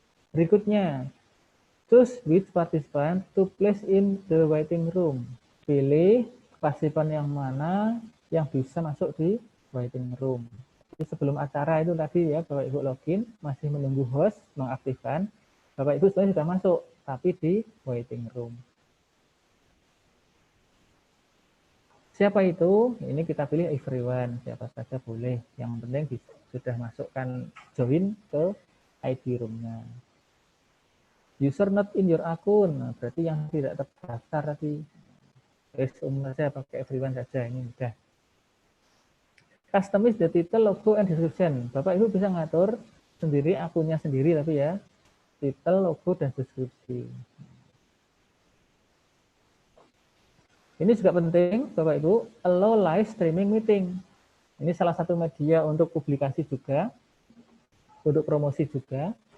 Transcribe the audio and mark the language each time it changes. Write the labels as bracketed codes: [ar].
[id] Berikutnya, [en] choose which participant to place in the waiting room. [id] Pilih partisipan yang mana yang bisa masuk di waiting room. Jadi sebelum acara itu tadi ya, Bapak Ibu login, masih menunggu host mengaktifkan, Bapak Ibu sebenarnya sudah masuk, tapi di waiting room. Siapa itu? Ini kita pilih everyone, siapa saja boleh. Yang penting sudah masukkan join ke ID room-nya. [en] User not in your [id] akun, nah, berarti yang tidak terdaftar tadi. Umum saja pakai everyone saja, ini mudah. [en] Customize the title, logo, and description. [id] Bapak Ibu bisa ngatur sendiri akunnya sendiri tapi ya, title, logo, dan deskripsi. Ini juga penting, Bapak Ibu, [en] allow live streaming meeting. [id] Ini salah satu media untuk publikasi juga, untuk promosi juga.